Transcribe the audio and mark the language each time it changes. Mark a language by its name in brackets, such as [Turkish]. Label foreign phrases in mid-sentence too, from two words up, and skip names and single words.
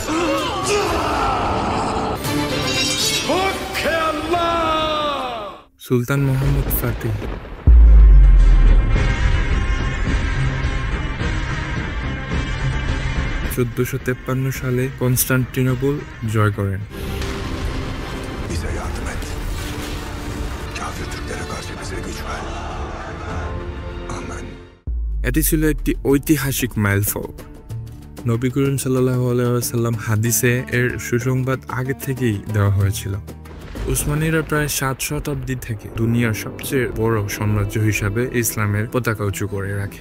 [Bangla] সুলতান মোহাম্মদ ফাতিহ 1453 সালে কনস্টান্টিনোপল জয় করেন। [Turkish] Bize yardım et. Kafir Türklere karşı bize güç ver. Amen. [Bangla] এটি ছিল একটি ঐতিহাসিক মাইলফলক। নবী করিম [Arabic] صلى الله عليه وسلم [Bangla] হাদিসে এর সুসংবাদ আগে থেকেই দেওয়া হয়েছিল। উসমানীরা প্রায় 7 শতাব্দী থেকে দুনিয়ার সবচেয়ে বড় সাম্রাজ্য হিসাবে ইসলামের পতাকা উঁচু করে রাখে।